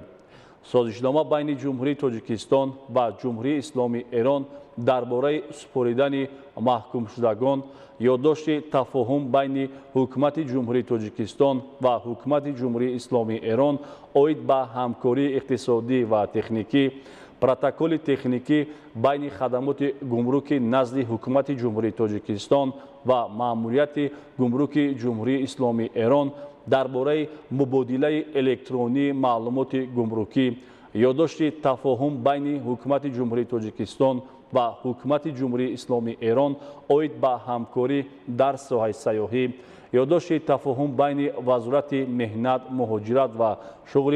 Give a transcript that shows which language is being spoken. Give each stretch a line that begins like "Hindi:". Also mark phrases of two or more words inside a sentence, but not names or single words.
Persian: سازشنامه بین جمهوری تاجیکستان و جمهوری اسلامی ایران درباره سپردن محکوم شدگان، یادداشت تفاهم بین حکومت جمهوری تاجیکستان و حکومت جمهوری اسلامی ایران عاید به همکاری اقتصادی و تکنیکی،
Tajik: протоколи техникӣ байни хадамоти гумруки назди ҳукумати ҷумҳурии тоҷикистон ва маъмурияти гумруки ҷумҳурии исломии Эрон дар бораи мубодилаи электронии маълумоти гумрукӣ, ёддошти тафоҳум байни ҳукумати ҷумҳурии тоҷикистон ва ҳукумати ҷумҳурии исломии Эрон оид ба ҳамкорӣ дар соҳаи сайёҳӣ, ёддошти тафоҳум байни вазорати меҳнат, муҳоҷират ва шуғли